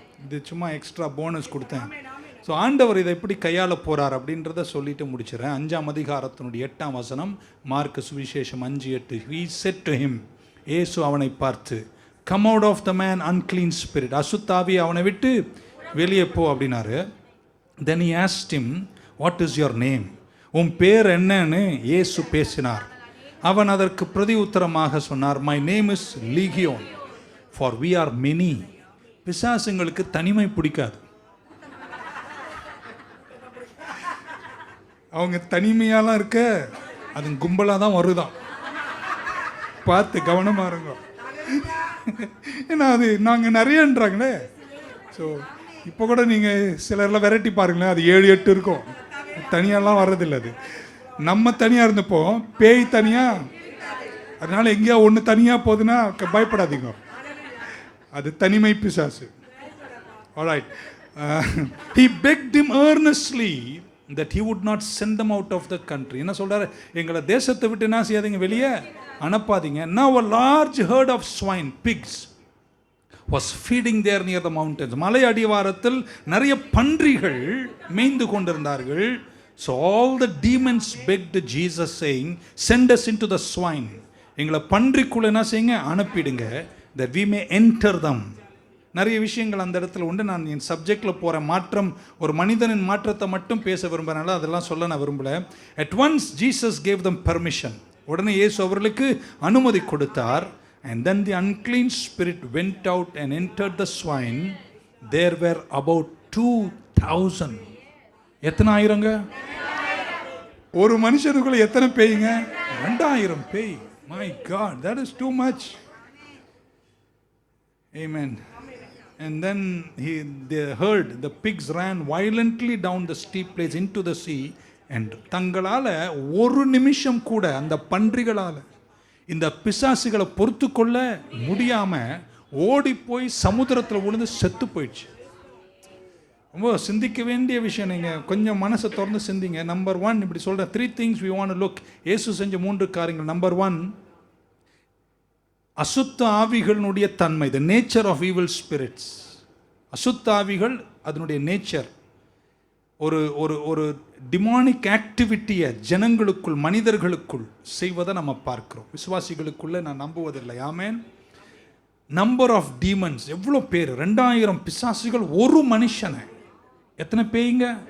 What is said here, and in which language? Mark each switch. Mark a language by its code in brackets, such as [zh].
[ta] இது சும்மா extra bonus கொடுத்தேன். ஸோ ஆண்டவர் இதை எப்படி கையாள போகிறார் அப்படின்றத சொல்லிட்டு முடிச்சிடறேன். 5ஆம் அதிகாரத்தினுடைய 8ஆம் வசனம், மார்க் சுவிசேஷம் 5:8. [en] He said to him, [ta] இயேசு அவனை பார்த்து, [en] come out of the man unclean spirit, [ta] அசுத்தாவி அவனை விட்டு வெளியே போ அப்படின்னாரு. [en] Then he asked him, what is your name? [ta] உன் பேர் என்னன்னு இயேசு பேசினார். அவன் அதற்கு பிரதி உத்தரமாக சொன்னார், [en] my name is Legion, for we are many. [ta] பிசாசுங்களுக்கு தனிமை பிடிக்காது. அவங்க தனிமையாலாம் இருக்க, அது கும்பலாக தான் வருதான். பார்த்து கவனமாக இருங்க. ஏன்னா அது நாங்கள் நிறையன்றாங்களே. ஸோ இப்போ கூட நீங்கள் சிலர்லாம் வெரைட்டி பாருங்களேன், அது 7-8 இருக்கும். தனியாலாம் வர்றதில்லை. அது நம்ம தனியாக இருந்தப்போ பேய் தனியாக, அதனால் எங்கேயா ஒன்று தனியாக போகுதுன்னா பயப்படாதீங்க, அது தனிமை பிசாசு. [en] Alright. He begged him earnestly that he would not send them out of the country. [ta] என்ன சொல்றாரு, எங்களை தேசத்தை விட்டு என்ன செய்யாதீங்க, வெளியே அனுப்பாதீங்க. [en] Now a large herd of swine, pigs, was feeding there near the mountains. [ta] மலை அடிவாரத்தில் நிறைய பன்றிகள் மேய்ந்து கொண்டிருந்தார்கள். [en] So all the demons begged Jesus saying, send us into the swine. [ta] எங்களை பன்றிக்குள்ள என்ன செய்யுங்க, அனுப்பிடுங்க, [en] that we may enter them. [ta] நிறைய விஷயங்கள் அந்த இடத்துல உண்டு. நான் என் சப்ஜெக்டில் போகிற மாற்றம், ஒரு மனிதனின் மாற்றத்தை மட்டும் பேச விரும்புகிறனால அதெல்லாம் சொல்ல நான் விரும்பலை. [en] At once Jesus gave them permission. [ta] உடனே இயேசு அவர்களுக்கு அனுமதி கொடுத்தார். [en] And then the unclean spirit went out and entered the swine. There were about 2,000. [ta] எத்தனை ஆயிரங்க? ஒரு மனுஷனுக்குள்ள எத்தனை பேய்ங்க? 2,000 பேய். [en] My God, that is too much. Amen. And then they heard the pigs ran violently down the steep place into the sea. [ta] And தங்களால் ஒரு நிமிஷம் கூட அந்த பன்றிகளால் இந்த பிசாசுகளை பொறுத்து கொள்ள முடியாமல் ஓடி போய் சமுத்திரத்தில் விழுந்து செத்து போயிடுச்சு. ரொம்ப சிந்திக்க வேண்டிய விஷயம். நீங்கள் கொஞ்சம் மனசை திறந்து சிந்திங்க. நம்பர் 1, இப்படி சொல்கிற [en] 3 things we want to look. [ta] இயேசு செஞ்ச 3 காரியங்கள். நம்பர் 1, அசுத்த ஆவிகளுடைய தன்மை, [en] the nature of evil spirits. [ta] அசுத்த ஆவிகள் அதனுடைய நேச்சர். ஒரு ஒரு ஒரு டிமானிக் ஆக்டிவிட்டியை ஜனங்களுக்குள், மனிதர்களுக்குள் செய்வதை நம்ம பார்க்கிறோம். விசுவாசிகளுக்குள்ளே நான் நம்புவதில்லை. ஆமென். [en] number of demons, [ta] எவ்வளோ பேர்? 2,000 பிசாசுகள் ஒரு மனுஷனை. எத்தனை பேய்ங்க?